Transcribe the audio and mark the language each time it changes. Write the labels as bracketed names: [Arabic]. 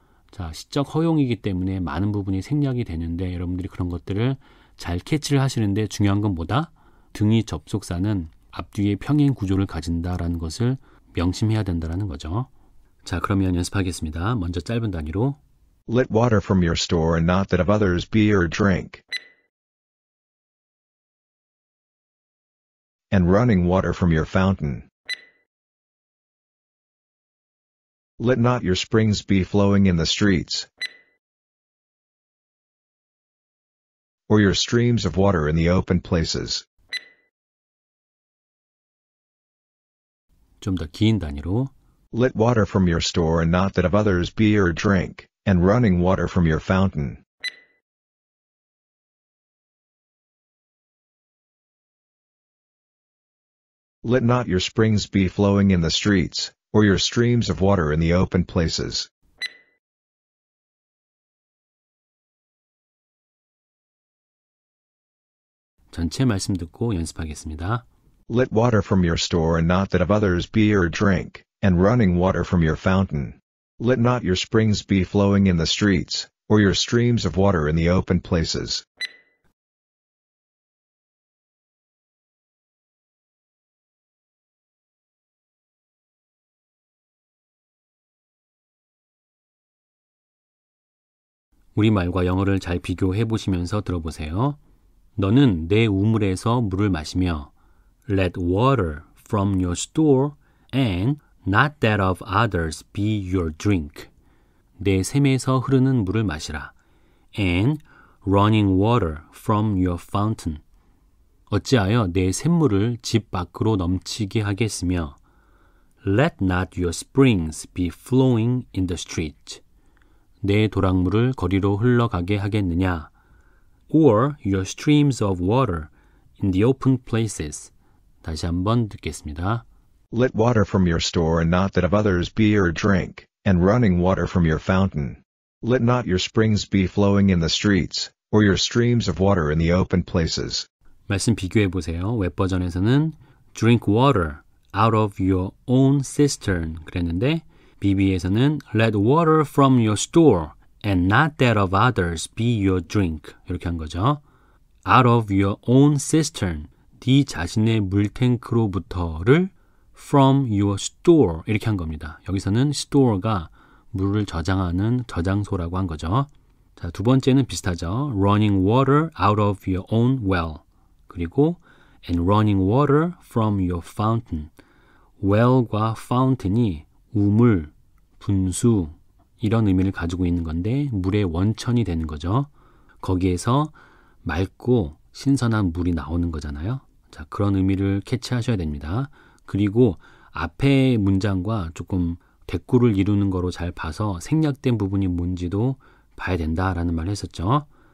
[Korean] 자, 시적 허용이기 때문에 많은 부분이 생략이 되는데 여러분들이 그런 것들을 잘 캐치를 하시는데 중요한 건 뭐다? 등위 접속사는 앞뒤의 평행 구조를 가진다라는 것을 명심해야 된다는 거죠. 자, 그러면 연습하겠습니다. 먼저 짧은 단위로 [English] Let water from your store and not that of others be your drink. And running water from your fountain. Let not your springs be flowing in the streets, or your streams of water in the open places. [Korean] 좀 더 긴 단위로 [English] Let water from your store and not that of others be your drink, and running water from your fountain. Let not your springs be flowing in the streets, or your streams of water in the open places. [Korean] 전체 말씀 듣고 연습하겠습니다. [English] Let water from your store and not that of others be your drink, and running water from your fountain. Let not your springs be flowing in the streets, or your streams of water in the open places. [Korean] 우리말과 영어를 잘 비교해 보시면서 들어보세요. 너는 내 우물에서 물을 마시며 [English] Let water from your store and not that of others be your drink. [Korean] 내 샘에서 흐르는 물을 마시라. [English] and running water from your fountain. 어찌하여 내 샘물을 집 밖으로 넘치게 하겠으며 let not your springs be flowing in the street. [Korean] 내 도랑물을 거리로 흘러가게 하겠느냐. [English] or your streams of water in the open places. [Korean] 다시 한번 듣겠습니다. [English] Let water from your store and not that of others be your drink, and running water from your fountain. Let not your springs be flowing in the streets, or your streams of water in the open places. [Korean] 말씀 비교해 보세요. 웹버전에서는 [English] drink water out of your own cistern [Korean] 그랬는데 BB에서는 [English] let water from your store and not that of others be your drink [Korean] 이렇게 한 거죠. [English] out of your own cistern [Korean] 네 자신의 물탱크로부터를 [English] from your store [Korean] 이렇게 한 겁니다. 여기서는 store가 물을 저장하는 저장소라고 한 거죠. 자, 두 번째는 비슷하죠. [English] running water out of your own well [Korean] 그리고 [English] and running water from your fountain. [Korean] well과 fountain이 우물, 분수 이런 의미를 가지고 있는 건데 물의 원천이 되는 거죠. 거기에서 맑고 신선한 물이 나오는 거잖아요. 자, 그런 의미를 캐치하셔야 됩니다. 그리고 앞에 문장과 조금 대꾸를 이루는 거로 잘 봐서 생략된 부분이 뭔지도 봐야 된다라는 말을 했었죠.